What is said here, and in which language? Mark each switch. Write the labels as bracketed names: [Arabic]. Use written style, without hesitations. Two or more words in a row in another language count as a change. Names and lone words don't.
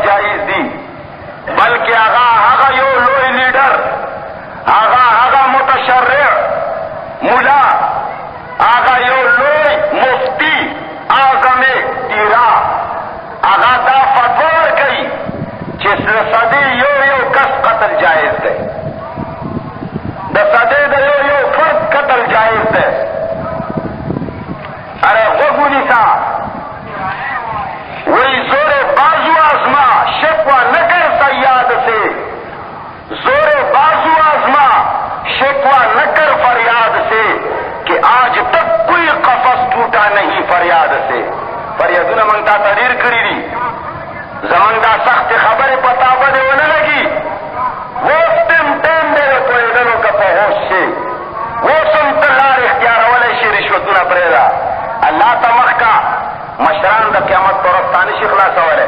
[Pashto] جایز دي، بلکې هغه یو لوی لیډر، هغه متشرع مولا، هغه یو لوی مفتی اعظم ایرا، هغه دا فتوا ورکوي چې د صدې یو کس قتل جایز دی، د صدې د یو فرد قتل جایز دی. ارے غوږ ونیسه، [Urdu] وہی زور بازو آزما شکوہ نہ کر سیاد سے، زور بازو آزما شکوہ نہ کر فریاد سے، کہ آج تک کوئی قفس ٹوٹا نہیں فریاد سے. [Pashto] فریادونه موږ ته تحریر کړي دي، زموږ دا سخت خبرې پتا باندې ونه لګي، اوس ټیم دی د پوهېدلو که په هوش شي، اوس هم ته لار اختیارولی شي، رشوتونه پرېږده، الله ته مخ کا، مشران د قیامت پر ورځ تا نشي خلاصولی.